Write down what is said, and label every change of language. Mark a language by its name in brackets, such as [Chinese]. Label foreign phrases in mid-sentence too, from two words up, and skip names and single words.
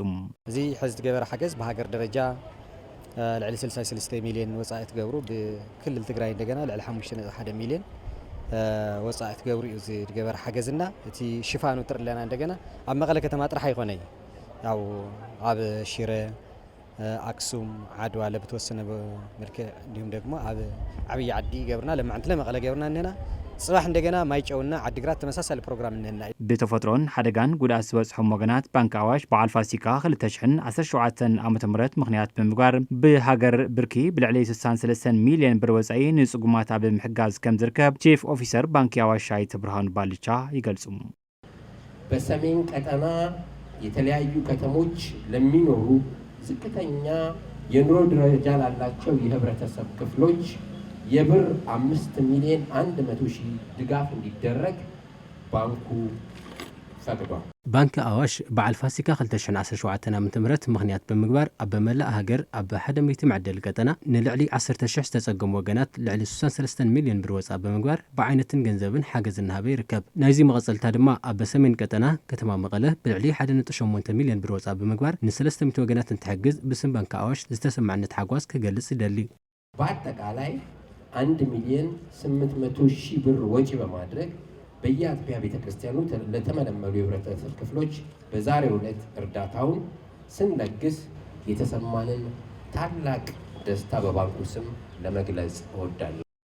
[Tigrinya] እዚ ሕዚ ዝገበረ ሓገዝ ብሃገር ደረጃ ልዕሊ 63 ሚልዮን ወጻኢ ትገብሩ ብክልል ትግራይ እንደገና ልዕሊ 5.1 ሚልዮን ወጻኢ ትገብሩ እዩ ዝገበረ ሓገዝና እቲ ሽፋኑ ትርለና እንደገና ኣብ መቐለ ከተማ ጥራሕ ኣይኮነይ ያው ኣብ ሽረ አክሱም ዓድዋ ለብተወሰነ መልክዕ [Amharic] እንዲሁም ደግሞ [Tigrinya] ኣብ ዓብይ ዓዲ ገብርና ለማዕንት ለመቐለ ገብርና እንና ጽባሕ እንደገና ማይጨውና ዓዲግራት ተመሳሳሊ ፕሮግራም እንና ብተፈጥሮን ሓደጋን ጉድኣት ዝበጽሖም ወገናት ባንኪ አዋሽ በዓል ፋሲካ 2017 ዓመተ ምህረት ምክንያት ብምግባር ብሃገር ብርኪ ብልዕሊ 63 ሚልዮን ብር ወጻኢ ንጽጉማት ኣብ ምሕጋዝ ከም ዝርከብ ቺፍ ኦፊሰር ባንኪ አዋሽ አይተ ብርሃኑ ባልቻ ይገልጹ [Amharic] በሰሜን ቀጠና የተለያዩ ከተሞች ለሚኖሩ ዝቅተኛ የኑሮ ደረጃ ላላቸው የህብረተሰብ ክፍሎች የብር 5 ሚሊዮን 100 ሺህ ድጋፍ እንዲደረግ ባንኩ ፈቅዷል። [Tigrinya] ባንኪ አዋሽ በዓል ፋሲካ 2017 ዓመተ ምህረት ምክንያት ብምግባር ኣብ መላእ ሃገር ኣብ 100 መዕደሊ ቀጠና ንልዕሊ 10,000 ዝተጸገሙ ወገናት ልዕሊ 63 ሚልዮን ብር ወጻኢ ብምግባር ብዓይነትን ገንዘብን ሓገዝ እናሃበ ይርከብ ናይዚ መቐጸልታ ድማ ኣብ ሰሜን ቀጠና ከተማ መቐለ ብልዕሊ 1.8 ሚልዮን ብር ወጻኢ ብምግባር ን300 ወገናት እንትሕግዝ ብስም ባንኪ አዋሽ ዝተሰማዕነት ሓጓስ ክገልጽ ይደሊ [Amharic] በአጠቃላይ 1 ሚሊዮን 800 ሺህ ብር ወጪ በማድረግ በየአጥቢያ ቤተክርስቲያኑ ለተመለመሉ የህብረተሰብ ክፍሎች በዛሬው ዕለት እርዳታውን ስንለግስ የተሰማንን ታላቅ ደስታ በባንኩ ስም ለመግለጽ እወዳለሁ።